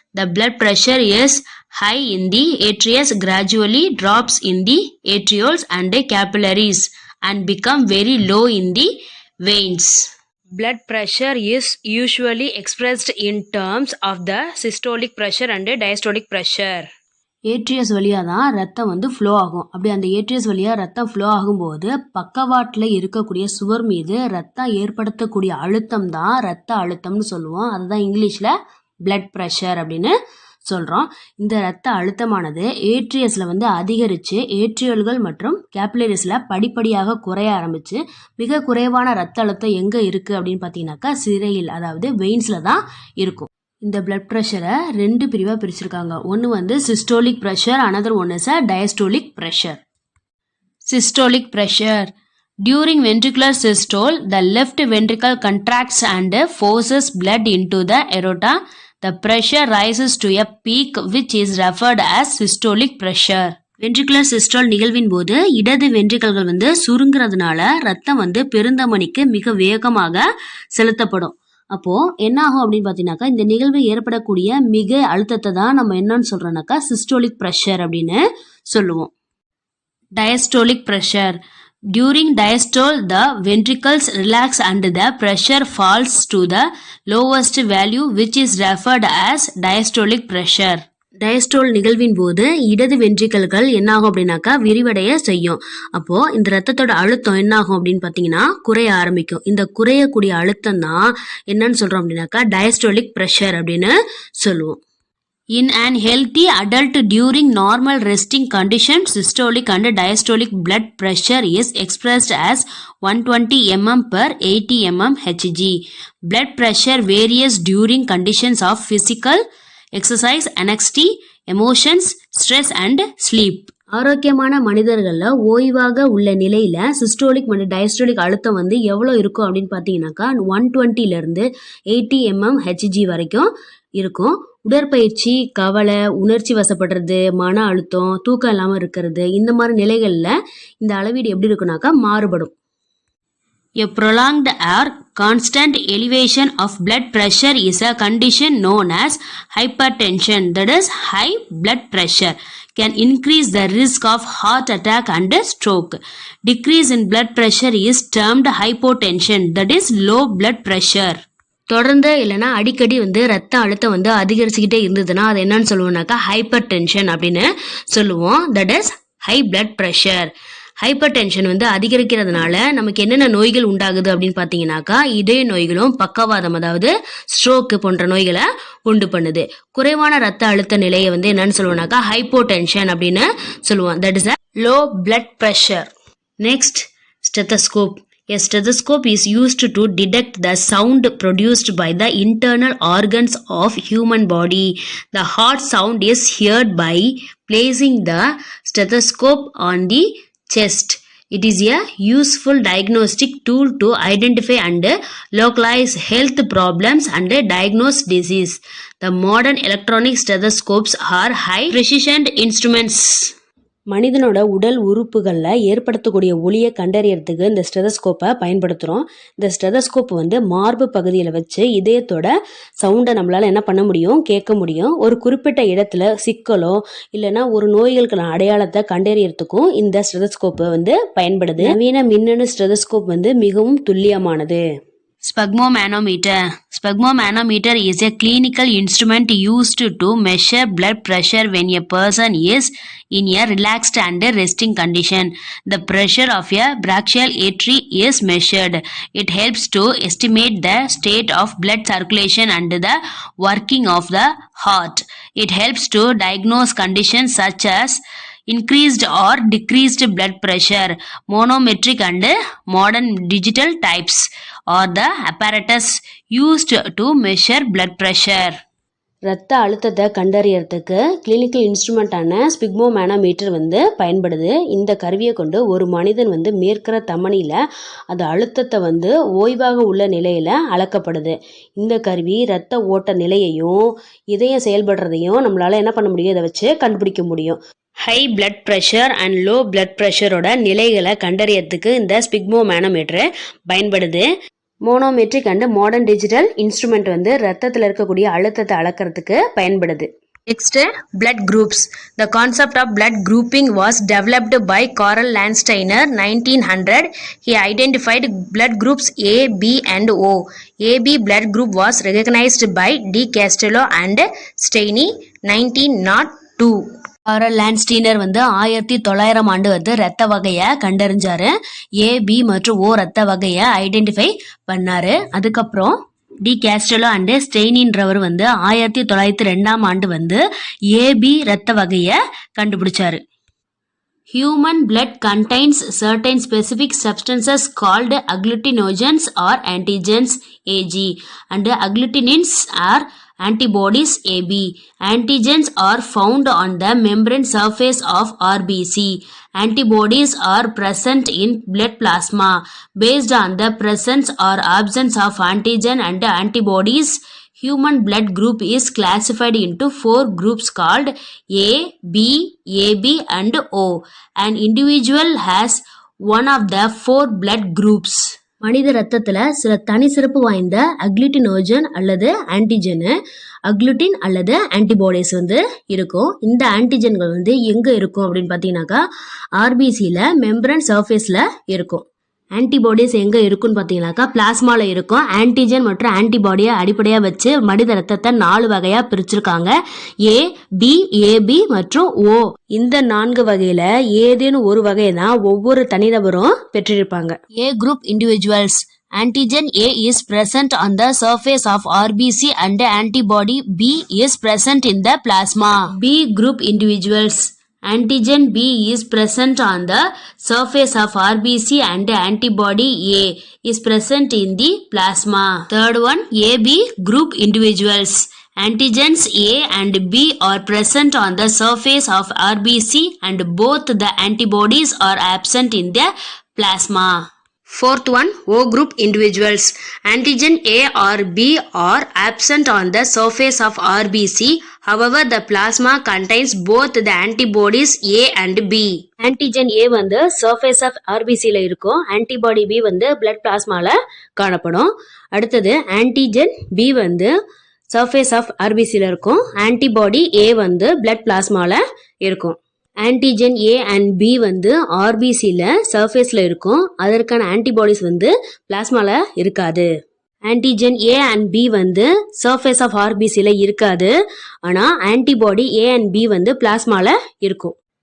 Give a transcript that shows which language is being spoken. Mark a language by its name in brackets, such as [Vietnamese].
[English] The blood pressure is high in the arteries, gradually drops in the arterioles and capillaries and become very low in the veins. Blood pressure is usually expressed in terms of the systolic pressure and diastolic pressure. [Tamil] ஏட்ரியஸ் வழியாக தான் ரத்தம் flow ஆகும். அப்படி அந்த ஏட்ரியஸ் வழியாக ரத்தம் flow ஆகும்போது பக்கவாட்டில் இருக்கக்கூடிய சுவர் மீது ரத்தம் ஏற்படுத்தக்கூடிய அழுத்தம் தான் ரத்த அழுத்தம்னு சொல்லுவோம். அதுதான் இங்கிலீஷில் பிளட் ப்ரெஷர் அப்படின்னு சொல்கிறோம். இந்த ரத்த அழுத்தமானது ஏட்ரியஸில் அதிகரித்து ஏட்ரியல்கள் மற்றும் கேபிலரிஸில் படிப்படியாக குறைய ஆரம்பித்து மிக குறைவான ரத்த அழுத்தம் எங்கே இருக்குது அப்படின்னு பார்த்தீங்கன்னாக்கா சிரையில், அதாவது வெயின்ஸில் தான் இருக்கும். இந்த பிளட் ப்ரெஷரை ரெண்டு பிரிவாக பிரிச்சிருக்காங்க. ஒன்று systolic pressure, [English] another one is a diastolic pressure. Systolic pressure. During ventricular systole, the left ventricle contracts and forces blood into the aorta. The pressure rises to a peak which is referred as systolic pressure. [Tamil] Ventricular சிஸ்டால் நிகழ்வின் போது இடது வென்ட்ரிகல்கள் சுருங்குறதுனால ரத்தம் பெருந்தமணிக்கு மிக வேகமாக செலுத்தப்படும். அப்போது என்ன ஆகும் அப்படின்னு பார்த்தீங்கன்னாக்கா இந்த நிகழ்வு ஏற்படக்கூடிய மிக அழுத்தத்தை தான் நம்ம என்னன்னு சொல்கிறோம்னாக்கா சிஸ்டோலிக் ப்ரெஷர் அப்படின்னு சொல்லுவோம். Diastolic pressure. [English] During diastole, the ventricles relax and the pressure falls to the lowest value which is referred as diastolic pressure. [Tamil] Diastole நிகழ்வின் போது இடது வென்ட்ரிகல்கள் என்ன ஆகும் அப்படின்னாக்கா விரிவடைய செய்யும். அப்போ இந்த ரத்தத்தோட அழுத்தம் என்ன ஆகும் அப்படின்னு பார்த்தீங்கன்னா குறைய ஆரம்பிக்கும். இந்த குறையக்கூடிய அழுத்தம் தான் என்னன்னு சொல்றோம் அப்படின்னாக்கா டயஸ்டோலிக் ப்ரெஷர் அப்படின்னு சொல்லுவோம். [English] In an healthy adult during normal resting condition, systolic and diastolic blood pressure is expressed as 120 mm per 80 mm Hg. Blood pressure varies during conditions of physical exercise, anxiety, emotions, stress and sleep. [Tamil] ஆரோக்கியமான மனிதர்களில் ஓய்வாக உள்ள நிலையில் systolic மற்றும் diastolic அழுத்தம் எவ்வளோ இருக்கும் அப்படின்னு பார்த்தீங்கன்னாக்கா 120லேருந்து 80 mm Hg வரைக்கும் இருக்கும். உடற்பயிற்சி, கவலை, உணர்ச்சி வசப்படுறது, மன அழுத்தம், தூக்கம் இல்லாமல் இருக்கிறது, இந்த மாதிரி நிலைகளில் இந்த அளவீடு எப்படி இருக்குனாக்கா மாறுபடும். [English] A prolonged or constant elevation of blood pressure is a condition known as hypertension, that is high blood pressure can increase the risk of heart attack and stroke. Decrease in blood pressure is termed hypotension, that is low blood pressure. [Tamil] தொடர்ந்து இல்லைனா அடிக்கடி ரத்த அழுத்தம் அதிகரிச்சுக்கிட்டே இருந்ததுன்னா அது என்னன்னு சொல்லுவோம்னாக்கா hyper tension அப்படின்னு சொல்லுவோம். [English] That is high blood pressure. [Tamil] Hyper tension அதிகரிக்கிறதுனால நமக்கு என்னென்ன நோய்கள் உண்டாகுது அப்படின்னு பார்த்தீங்கன்னாக்கா இதய நோய்களும் பக்கவாதம், அதாவது ஸ்ட்ரோக்கு போன்ற நோய்களை உண்டு பண்ணுது. குறைவான ரத்த அழுத்த நிலையை என்னன்னு சொல்லுவோம்னாக்கா ஹைப்போ டென்ஷன் அப்படின்னு சொல்லுவோம். [English] That is a low blood pressure. Next, stethoscope. A stethoscope is used to detect the sound produced by the internal organs of human body. The heart sound is heard by placing the stethoscope on the chest. It is a useful diagnostic tool to identify and localize health problems and diagnose disease. The modern electronic stethoscopes are high precision instruments. [Tamil] மனிதனோட உடல் உறுப்புகளில் ஏற்படுத்தக்கூடிய ஒலியை கண்டறியறதுக்கு இந்த ஸ்டெதஸ்கோப்பை பயன்படுத்துகிறோம். இந்த stethoscope மார்பு பகுதியில் வச்சு இதயத்தோட சவுண்டை நம்மளால் என்ன பண்ண முடியும், கேட்க முடியும். ஒரு குறிப்பிட்ட இடத்துல சிக்கலோ இல்லைன்னா ஒரு நோய்களுக்கான அடையாளத்தை கண்டறியறதுக்கும் இந்த ஸ்டெதஸ்கோப்பு பயன்படுது. நவீன மின்னணு ஸ்டெதஸ்கோப் மிகவும் துல்லியமானது. [English] Sphygmomanometer. Sphygmomanometer is a clinical instrument used to measure blood pressure when a person is in a relaxed and resting condition. The pressure of a brachial artery is measured. It helps to estimate the state of blood circulation and the working of the heart. It helps to diagnose conditions such as increased or decreased blood pressure. Monometric and modern digital types are the apparatus used to measure blood pressure. [Tamil] ரத்த அழுத்தத்தை கண்டறியறதுக்கு clinical இன்ஸ்ட்ருமெண்ட்டான sphygmomanometer வந்து பயன்படுது. இந்த கருவியை கொண்டு ஒரு மனிதன் வந்து மேற்கிற தமனியில் அது அழுத்தத்தை வந்து ஓய்வாக உள்ள நிலையில் அளக்கப்படுது. இந்த கருவி ரத்த ஓட்ட நிலையையும் இதயம் செயல்படுறதையும் நம்மளால் என்ன பண்ண முடியும், இதை வச்சு கண்டுபிடிக்க முடியும். [English] high blood pressure and low blood ப்ரெஷரோட [Tamil] நிலைகளை கண்டறியறதுக்கு இந்த ஸ்பிக்மோமேனோமீட்டர் பயன்படுது. [English] manometric and modern digital instrument [Tamil] வந்து ரத்தத்தில் இருக்கக்கூடிய அழுத்தத்தை அளக்கிறதுக்கு பயன்படுது. [English] Next, blood groups. The concept of blood grouping was developed by Karl Landsteiner 1900. He identified blood groups A, B and O. AB blood group was recognized by D. Castello and Steiny 1902. [Tamil] காரல் லாண்ட்ஸ்டீனர் வந்து 1900 ஆண்டு வந்து ரத்த வகையை கண்டறிஞ்சாரு. ஏ, B மற்றும் ஓ ரத்த வகையை identify பண்ணாரு. அதுக்கப்புறம் டி கேஸ்டலோ அண்ட் ஸ்டெய்னின்றவர் வந்து 1902 ஆண்டு வந்து ஏபி ரத்த வகையை கண்டுபிடிச்சாரு. [English] Human blood contains certain specific substances called agglutinogens or antigens Ag and agglutinins are antibodies AB. Antigens are found on the membrane surface of RBC. Antibodies are present in blood plasma. Based on the presence or absence of antigen and antibodies, human blood group is classified into 4 groups called A, B, AB and O. An individual has one of the 4 blood groups. [Tamil] மனித ரத்தத்தில் சில தனி சிறப்பு வாய்ந்த அக்ளூட்டினோஜன் அல்லது ஆன்டிஜனு, அக்ளூட்டின் அல்லது antibodies வந்து இருக்கும். இந்த ஆன்டிஜன்கள் வந்து எங்கே இருக்கும் அப்படின்னு பார்த்தீங்கன்னாக்கா ஆர்பிசியில் மெம்பரன் சர்ஃபேஸில் இருக்கும். ஆன்டிபாடிஸ் எங்கே இருக்குன்னு பார்த்தீங்கன்னாக்கா பிளாஸ்மாவில் இருக்கும். ஆன்டிஜன் மற்றும் ஆன்டிபாடியை அடிப்படையாக வச்சு மனித ரத்தத்தை 4 வகையாக பிரிச்சிருக்காங்க. ஏ, பி, ஏபி மற்றும் ஓ. இந்த 4 வகையில் ஏதேனும் ஒரு வகையை தான் ஒவ்வொரு தனிநபரும் பெற்றிருப்பாங்க. [English] A group individuals. Antigen A is present on the surface of RBC and antibody B is present in the plasma. B group individuals. Antigen B is present on the surface of RBC and antibody A is present in the plasma. Third one, AB group individuals. Antigens A and B are present on the surface of RBC and both the antibodies are absent in the plasma. Fourth one, O group individuals. Antigen A or B are absent on the surface of RBC. However, the plasma contains both the antibodies A and B. Antigen A [Tamil] வந்து [English] surface of RBCல [Tamil] இருக்கும். [English] Antibody B வந்து blood plasmaல [Tamil] காணப்படும். அடுத்தது [English] antigen B வந்து surface of RBCல இருக்கும். Antibody A வந்து blood plasmaல இருக்கும். [Tamil] Antigen A and B வந்து ஆர்பிசியில் சர்ஃபேஸில் இருக்கும். அதற்கான ஆன்டிபாடிஸ் வந்து பிளாஸ்மாவில் இருக்காது. ஆன்டிஜன் ஏ அண்ட் பி வந்து சர்ஃபேஸ் ஆஃப் ஆர்பிசியில் இருக்காது. ஆனால் ஆன்டிபாடி ஏ அண்ட் பி வந்து பிளாஸ்மாவில் இருக்கும்.